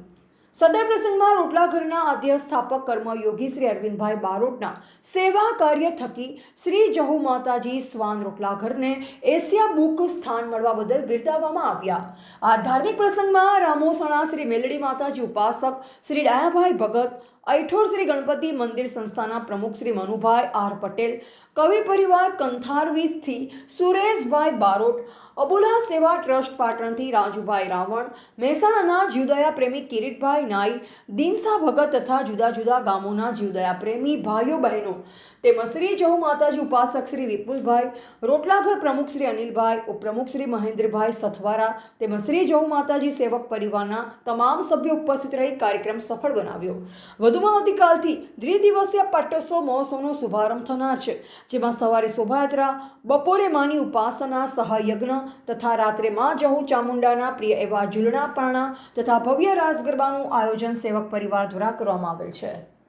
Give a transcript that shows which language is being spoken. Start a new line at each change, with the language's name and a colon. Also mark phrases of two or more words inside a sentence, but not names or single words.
Gujarati: સદર પ્રસંગમાં રોટલાઘરના આદ્ય સ્થાપક કર્મયોગી શ્રી અરવિંદભાઈ બારોટના સેવા કાર્ય થકી શ્રી જહુ માતાજી શ્વાન રોટલાઘરને એશિયા બુક સ્થાન મળવા બદલ બિરદાવવામાં આવ્યા। આ ધાર્મિક પ્રસંગમાં રામોસણા શ્રી મેલડી માતાજી ઉપાસક શ્રી ડાયાભાઈ ભગત, ઐઠોર શ્રી ગણપતિ મંદિર સંસ્થાના પ્રમુખ શ્રી મનુભાઈ આર પટેલ, કવિ પરિવાર કંથારવીસ થી સુરેશભાઈ બારોટ, અબુલા સેવા ટ્રસ્ટ પાટણ થી રાજૂભાઈ રાવણ, મહેસાણાના જીવદયા પ્રેમી કિરીટભાઈ નાઈ, દીનસા ભગત તથા જુદા જુદા ગામોના જીવદયા પ્રેમી ભાઈઓ બહેનો તેમજ શ્રી જહૂ માતાજી ઉપાસક શ્રી વિપુલભાઈ, રોટલાઘર પ્રમુખ શ્રી અનિલભાઈ, ઉપપ્રમુખ શ્રી મહેન્દ્રભાઈ સથવારા તેમજ શ્રી જહૂ માતાજી સેવક પરિવારના તમામ સભ્યો ઉપસ્થિત રહી કાર્યક્રમ સફળ બનાવ્યો। વધુમાં આવતીકાલથી દ્વિદિવસીય પાટોત્સવ મહોત્સવનો શુભારંભ થનાર છે, જેમાં સવારે શોભાયાત્રા, બપોરે માની ઉપાસના સહયજ્ઞ તથા રાત્રે માં જહુ ચામુંડાના પ્રિય એવા ઝૂલણા પારણા તથા ભવ્ય રાસ ગરબાનું આયોજન સેવક પરિવાર દ્વારા કરવામાં આવેલ છે।